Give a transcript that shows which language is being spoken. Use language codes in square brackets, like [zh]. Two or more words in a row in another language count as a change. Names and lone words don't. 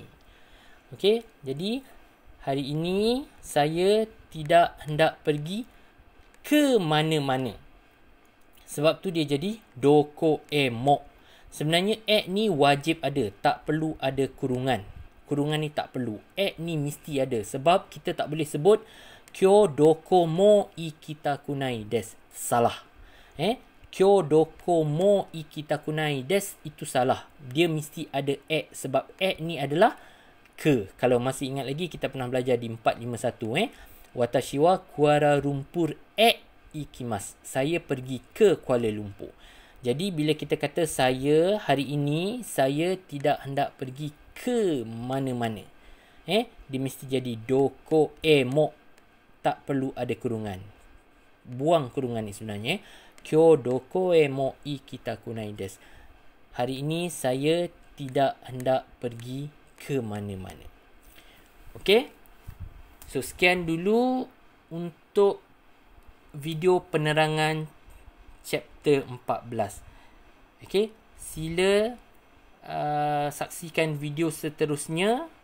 [ms] Okey, jadi hari ini saya tidak hendak pergi ke mana-mana. Sebab tu dia jadi [ja] どこへも. [ms] Sebenarnya ni wajib ada, tak perlu ada kurungan. Kurungan ni tak perlu. Ni mesti ada sebab kita tak boleh sebut [ja] 今日どこも行きたくないです. [ms] Salah. [ja] 今日どこも行きたくないです [ms] itu salah. Dia mesti ada sebab ni adalah ke. Kalau masih ingat lagi kita pernah belajar di 451 [ja] Watashi wa Kuala Lumpur ikimasu. [ms] Saya pergi ke Kuala Lumpur. Jadi bila kita kata saya hari ini saya tidak hendak pergi ke mana-mana. Dia mesti jadi [ja] どこへも. [ms] Tak perlu ada kurungan. Buang kurungan ni sebenarnya. [ja] 今日どこへも行きたくないです. [ms] Hari ini saya tidak hendak pergi ke mana-mana. Okey. So sekian dulu untuk video penerangan chapter 14. Okey, sila saksikan video seterusnya.